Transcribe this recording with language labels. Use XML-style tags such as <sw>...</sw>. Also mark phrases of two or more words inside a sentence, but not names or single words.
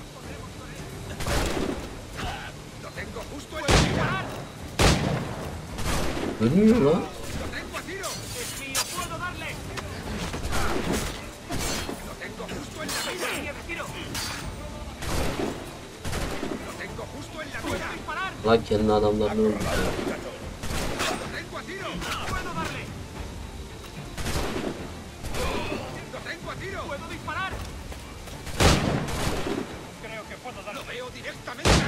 <es>¡Lo tengo justo en la mira!</es> <tr>Ölmüyor lan.</tr> <es>¡Lo tengo a tiro! ¡Es mío! ¡Puedo darle! ¡Lo tengo justo en la mira! ¡Tiro! ¡Lo tengo justo en la mira! ¡Disparar!</es> <tr>Lan kendi adamlarını öldürdü.</tr> <es>¡Lo tengo a tiro! ¡Puedo darle! ¡Lo tengo a tiro! ¡Puedo disparar! Creo que puedo darle. ¡Lo veo directamente!</es>